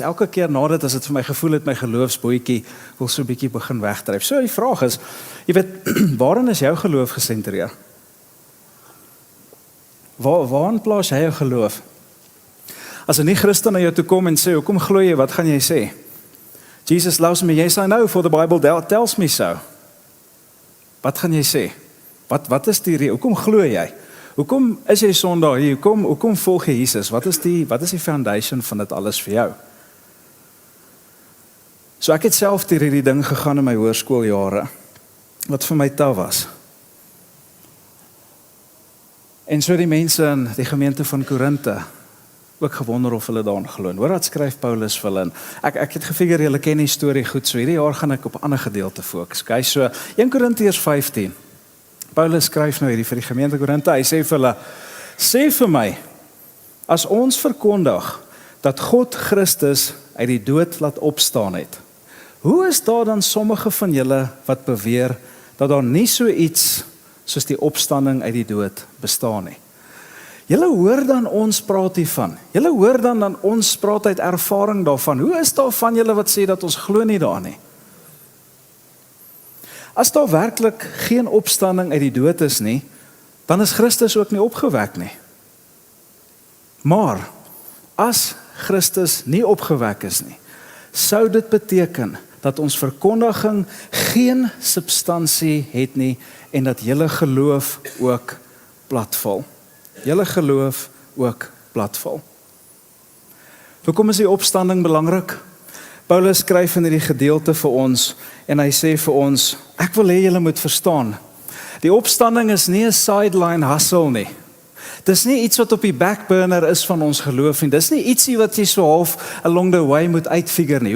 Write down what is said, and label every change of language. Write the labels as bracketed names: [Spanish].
[Afrikaans] Elke keer na dit as dit vir my gevoel het my geloofsbootjie wil so 'n bietjie begin wegdryf. So die vraag is, jy weet, waarin is jou geloof gesentreer? Waarin plaas jy jou geloof? As 'n nie-Christen na jou toe kom en sê, hoekom glo jy, wat gaan jy sê? [English] Jesus loves me, yes I know, for the Bible tells me so. [Afrikaans] Wat gaan jy sê? Wat is die rede? Hoekom glo jy? Hoekom is jy Sondag hier? Hoekom volg jy Jesus? Wat is die foundation van dit alles vir jou? So ek het self deur hierdie ding gegaan in my hoërskooljare, wat vir my taaf was. En so die mense in die gemeente van Korinte ook gewonder of hulle daarin glo. Hoor wat skryf Paulus vir hulle. Ek het gefigure julle ken die storie goed, so hierdie jaar gaan ek op 'n ander gedeelte fokus. Okay, so 1 Korintiërs 15. Paulus skryf nou hierdie vir die gemeente Korinte. Hy sê vir hulle, sê vir my, as ons verkondig dat God Christus uit die dood laat opstaan het, hoe is daar dan sommige van julle wat beweer dat daar nie so iets soos die opstanding uit die dood bestaan nie? Julle hoor dan ons praat hiervan. Julle hoor dan ons praat uit ervaring daarvan. Hoe is daar van julle wat sê dat ons glo nie daarin nie? As daar werklik geen opstanding uit die dood is nie, dan is Christus ook nie opgewek nie. Maar as Christus nie opgewek is nie, sou dit beteken dat ons verkondiging geen substansie het nie en dat julle geloof ook platval. Julle geloof ook platval. Hoekom is die opstanding belangrik? Paulus skryf in hierdie gedeelte vir ons en hy sê vir ons, ek wil hê julle moet verstaan, die opstanding is nie 'n [English] sideline hustle [Afrikaans] nie. Dis nie iets wat op die backburner is van ons geloof nie. Dis nie ietsie wat jy so half [English] along the way [Afrikaans] moet uitfigure nie.